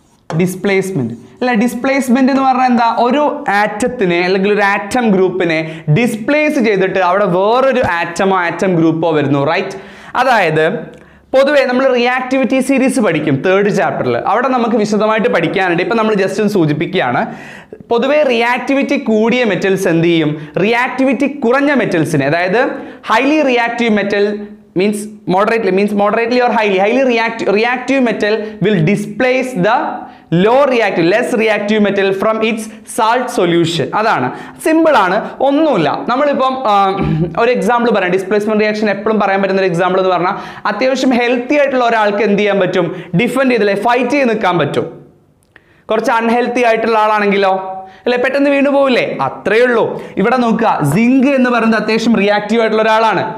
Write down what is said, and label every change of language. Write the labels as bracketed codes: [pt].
[ml] Displacement അല്ല, displacement എന്ന് പറഞ്ഞാൽ എന്താ? ഒരു ആറ്റത്തിനെ അല്ലെങ്കിൽ ഒരു ആറ്റം ഗ്രൂപ്പിനെ ഡിസ്പ്ലേസ് ചെയ്തിട്ട് അവിടെ വേറൊരു ആറ്റമോ ആറ്റം ഗ്രൂപ്പോ വരുന്നു, റൈറ്റ്? അതായത് പൊതുവേ നമ്മൾ റിയാക്ടിവിറ്റി സീരീസ് പഠിക്കും 3rd ചാപ്റ്ററിൽ. അവിടെ നമുക്ക് വിശദമായിട്ട് പഠിക്കാനുണ്ട്. ഇപ്പം നമ്മൾ ജസ്റ്റ് ഒന്ന് സൂചിപ്പിക്കുകയാണ്. പൊതുവേ റിയാക്ടിവിറ്റി കൂടിയ മെറ്റൽസ് എന്ത് ചെയ്യും? റിയാക്ടിവിറ്റി കുറഞ്ഞ മെറ്റൽസിനെ, അതായത് [en] Highly reactive metal means moderately or highly reactive metal will displace the less reactive metal from its salt solution. [ml] അതാണ് സിമ്പിൾ ആണ്, ഒന്നുമില്ല. നമ്മളിപ്പം ഒരു എക്സാമ്പിൾ പറയാം. ഡിസ്പ്ലേസ്മെന്റ് റിയാക്ഷൻ എപ്പോഴും പറയാൻ പറ്റുന്ന ഒരു എക്സാമ്പിൾ എന്ന് പറഞ്ഞാൽ അത്യാവശ്യം ഹെൽത്തി ആയിട്ടുള്ള ഒരാൾക്ക് എന്ത് ചെയ്യാൻ പറ്റും? ഡിഫെൻഡ് ചെയ്തില്ലേ, ഫൈറ്റ് ചെയ്ത് നിൽക്കാൻ പറ്റും. കുറച്ച് അൺഹെൽത്തി ആയിട്ടുള്ള ആളാണെങ്കിലോ അല്ലെ, പെട്ടെന്ന് വീണു പോവില്ലേ? അത്രയേ ഉള്ളൂ. ഇവിടെ നോക്കുക, സിങ്ക് എന്ന് പറയുന്നത് അത്യാവശ്യം റിയാക്റ്റീവ് ആയിട്ടുള്ള ഒരാളാണ്.